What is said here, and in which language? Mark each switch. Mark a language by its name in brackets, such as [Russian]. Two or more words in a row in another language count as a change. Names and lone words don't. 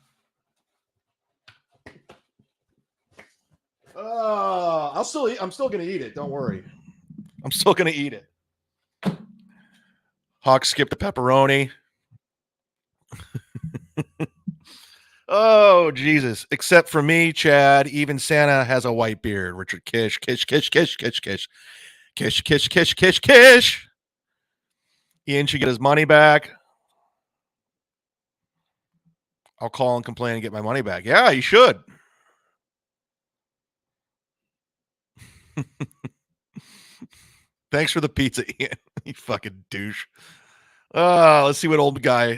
[English] I'm still gonna eat it. Don't worry. I'm still gonna eat it. Hawk skipped the pepperoni. Oh, Jesus. Except for me, Chad, even Santa has a white beard. Richard Kish, Kish, Kish, Kish, Kish, Kish. Kish, Kish, Kish, Kish, Kish. Ian should get his money back. I'll call and complain and get my money back. Yeah, you should. Thanks for the pizza, Ian. You fucking douche. Let's see what old guy.